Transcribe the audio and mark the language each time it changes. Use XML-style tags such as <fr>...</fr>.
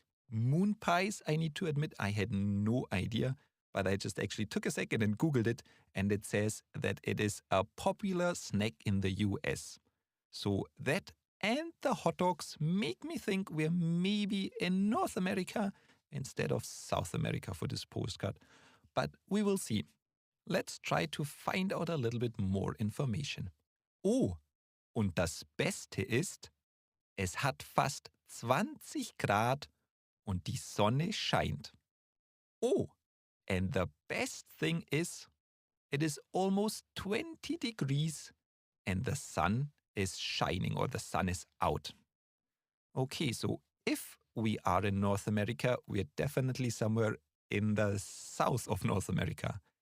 <en>Moon pies, I need to admit, I had no idea, but I just actually took a second and Googled it, and it says that it is a popular snack in the US. So that and the hot dogs make me think we're maybe in North America instead of South America for this postcard. But we will see. Let's try to find out a little bit more information.</en> <de>Oh, und das Beste ist, es hat fast 20 Grad und die Sonne scheint.</de> <en>Oh, and the best thing is, it is almost 20 degrees and the sun is shining, or the sun is out. Okay, so if we are in North America, we're definitely somewhere in the south of North America.</en>